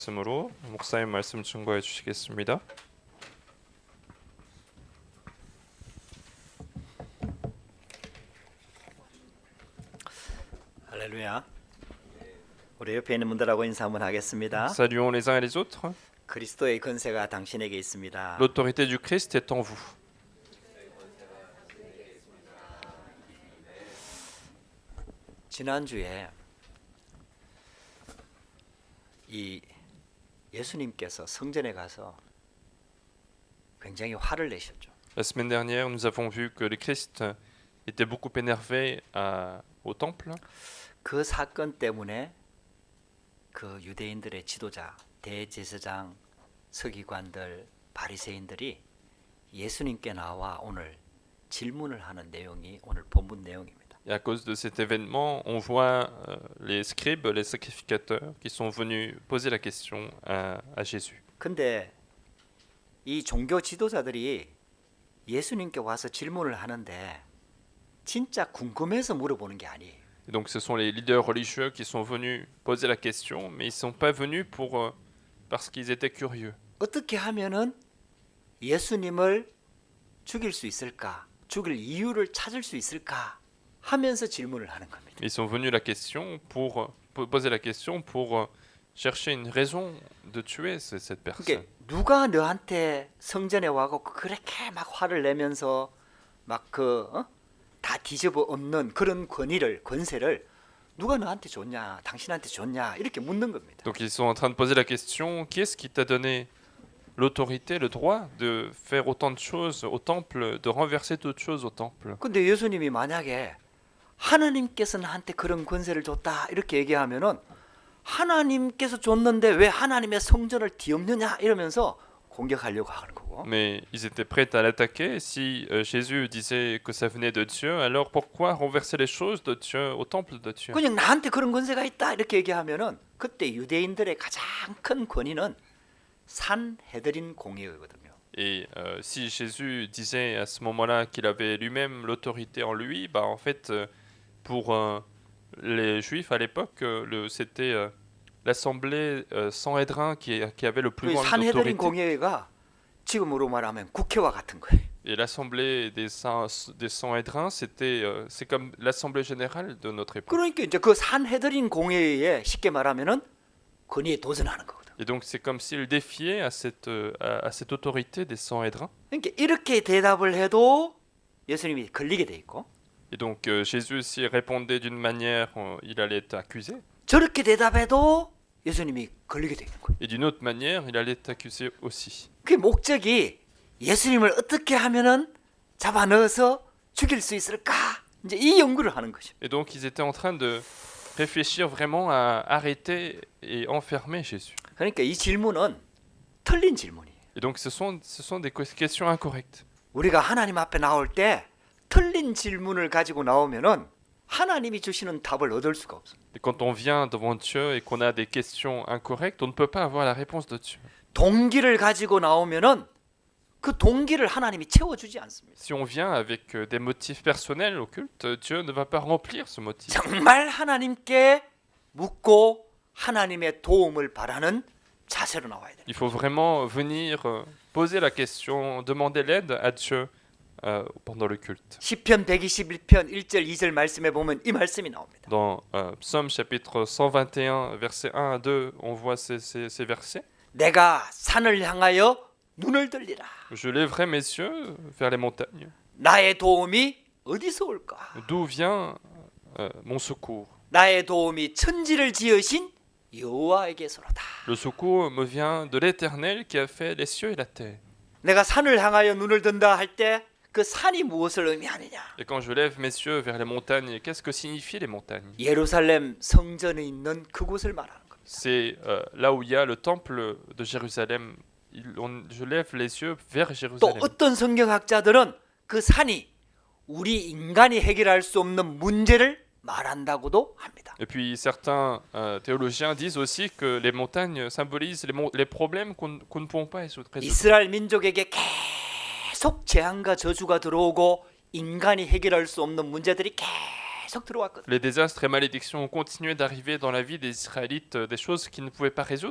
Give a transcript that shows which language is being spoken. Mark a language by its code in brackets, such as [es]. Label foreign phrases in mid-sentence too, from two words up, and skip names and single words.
[ko] 말씀으로 목사님 말씀 증거해 주시겠습니다. 할렐루야. 우리 옆에 있는 분들하고 인사 한번 하겠습니다. [fr] Saluons les uns et les autres. [ko] 그리스도의 권세가 당신에게 있습니다. [fr] L'autorité du Christ est en vous. [ko] 지난주에 이 예수님께서 성전에 가서 굉장히 화를 내셨죠. [fr] La semaine dernière, nous avons vu que le Christ était beaucoup énervé au temple. [ko] 그 사건 때문에 그 유대인들의 지도자, 대제사장, 서기관들, 바리새인들이 예수님께 나와 오늘 질문을 하는 내용이 오늘 본문 내용입니다. [fr] Et à cause de cet événement, on voit les scribes, les sacrificateurs qui sont venus poser la question à Jésus. [ko] 근데 이 종교 지도자들이 예수님께 와서 질문을 하는데 진짜 궁금해서 물어보는 게 아니에요. [fr] Et donc ce sont les leaders religieux qui sont venus poser la question, mais ils ne sont pas venus parce qu'ils étaient curieux. [ko] 어떻게 하면은 예수님을 죽일 수 있을까? 죽일 이유를 찾을 수 있을까? 하면서 질문을 하는 겁니다. [fr] Ils sont venus poser la question pour chercher une raison de tuer cette personne. [ko] 그러니까 누가 너한테 성전에 와고 그렇게 막 화를 내면서 막 다 뒤집어 엎는 그런 권세를 누가 너한테 줬냐, 당신한테 줬냐 이렇게 묻는 겁니다. [fr] Donc ils sont en train de poser la question, qui est-ce qui t'a donné l'autorité, le droit de faire autant de choses au temple, de renverser toutes choses au temple? [ko] 근데 예수님이 만약에 하나님께서 나한테 그런 권세를 줬다 이렇게 얘기하면은 하나님께서 줬는데 왜 하나님의 성전을 뒤엎느냐 이러면서 공격하려고 하는 거고. [fr] Mais ils étaient prêts à l'attaquer. Si Jésus disait que ça venait de Dieu, alors pourquoi renverser les choses de Dieu au temple de Dieu? [ko] 그냥 나한테 그런 권세가 있다 이렇게 얘기하면은 그때 유대인들의 가장 큰 권위는 산헤드린 공회거든요. [fr] Et si Jésus disait à ce moment-là qu'il avait lui-même l'autorité en lui, bah en fait, pour les Juifs à l'époque, c'était l'assemblée Sanhédrin qui avait le plus [ko] 그 [fr] grande 산헤드린 autorité. [ko] 공회가 지금으로 말하면 국회와 같은 거예요. [fr] Et l'assemblée des Sanhédrins, c'est comme l'assemblée générale de notre époque. [ko] 그러니까 이제 그 산헤드린 공회에 쉽게 말하면은 권위에 도전하는 거거든. [fr] Et donc c'est comme s'il défiait à cette autorité des Sanhédrins. [ko] 그러니까 이렇게 대답을 해도 예수님이 걸리게 돼 있고 [fr] Et donc Jésus, s'il répondait d'une manière, il allait être accusé. [ko] 저렇게 대답해도 예수님이 걸리게 돼 있는 거예요. [fr] Et d'une autre manière, il allait être accusé aussi. [ko] 그 목적이 예수님을 어떻게 하면은 잡아 넣어서 죽일 수 있을까? 이제 이 연구를 하는 거죠. [fr] Et donc ils étaient en train de réfléchir vraiment à arrêter et enfermer Jésus. [ko] 그러니까 이 질문은 틀린 질문이에요. [fr] Et donc ce sont des questions incorrectes. [ko] 우리가 하나님 앞에 나올 때 틀린 질문을 가지고 나오면은 하나님이 주시는 답을 얻을 수가 없어요. [fr] Et quand on vient devant Dieu et qu'on a des questions incorrectes, on ne peut pas avoir la réponse de Dieu. [ko] 동기를 가지고 나오면은 그 동기를 하나님이 채워주지 않습니다. [fr] Si on vient avec des motifs personnels au culte, Dieu ne va pas remplir ce motif. [ko] 정말 하나님께 묻고 하나님의 도움을 바라는 자세로 나와야 돼요. [fr] Il faut vraiment venir poser la question, demander l'aide à Dieu pendant le culte. [ko] 시편 121편 1절 2절 말씀에 보면 이 말씀이 나옵니다. [fr] Dans Psaume chapitre 121, versets 1 à 2, on voit ces versets. [ko] 내가 산을 향하여 눈을 들리라. [fr] Je lèverai mes yeux vers les montagnes. [ko] 나의 도움이 어디서 올까? [fr] D'où vient mon secours? [ko] 나의 도움이 천지를 지으신 여호와에게서로다. [fr] Le secours me vient de l'Éternel qui a fait les cieux et la terre. [ko] 내가 산을 향하여 눈을 든다 할 때 그 산이 무엇을 의미하느냐? [fr] Et quand je lève mes yeux vers les montagnes, qu'est-ce que signifient les montagnes? [ko] 예루살렘 성전에 있는 그곳을 말하는 겁니다. [fr] C'est là où il y a le temple de Jérusalem. Je lève les yeux vers [ko] 또 [fr] Jérusalem. [ko] 어떤 성경학자들은 그 산이 우리 인간이 해결할 수 없는 문제를 말한다고도 합니다. [fr] Et puis certains théologiens disent aussi que les montagnes symbolisent les problèmes qu'on ne pourront pas résoudre. [ko] 이스라엘 민족에게 계속 재앙과 저주가 들어오고 인간이 해결할 수 없는 문제들이 계속 들어왔거든. [fr] Les désastres et malédictions ont continué d'arriver dans la vie des Israélites, des choses qu'ils ne pouvaient pas résoudre.